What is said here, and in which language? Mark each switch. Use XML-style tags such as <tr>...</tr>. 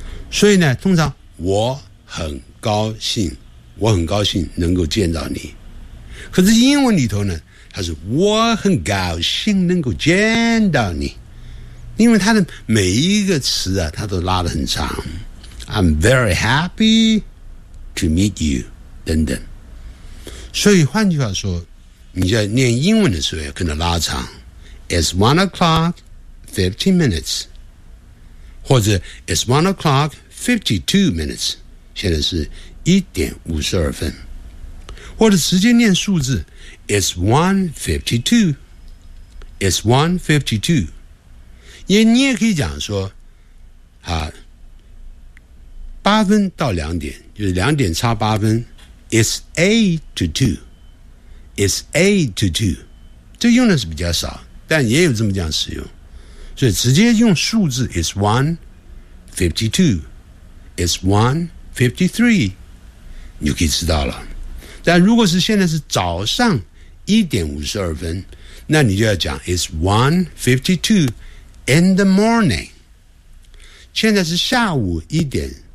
<zh>所以呢通常我很高兴能够见到你。可是英文里头呢他说我很高兴能够见到你，因为他的每一个词啊，他都拉得很长。</zh> <en>I'm very happy to meet you</en> <zh>等等。所以换句话说，你在念英文的时候要跟他拉长。</zh> <en>It's 1:15，</en> <zh>或者</zh> <en>It's 1:52，</en> <zh>现在是1:52，或者直接念数字。</zh> <en>It's 1:52. It's 1:52.</en> <zh>你也可以讲说啊，八分到两点，就是两点差八分。</zh> <en>It's 8:02. It's 8:02.</en> <zh>这用的是比较少，但也有这么这样使用。所以直接用数字</zh> <en>It's 1:52. It's 1:53.</en> <zh>你就可以知道了。但如果是现在是早上1:52，那你就要讲</zh> <en>It's 1:52. In the morning，</en> <zh>现在是下午1:52。</zh>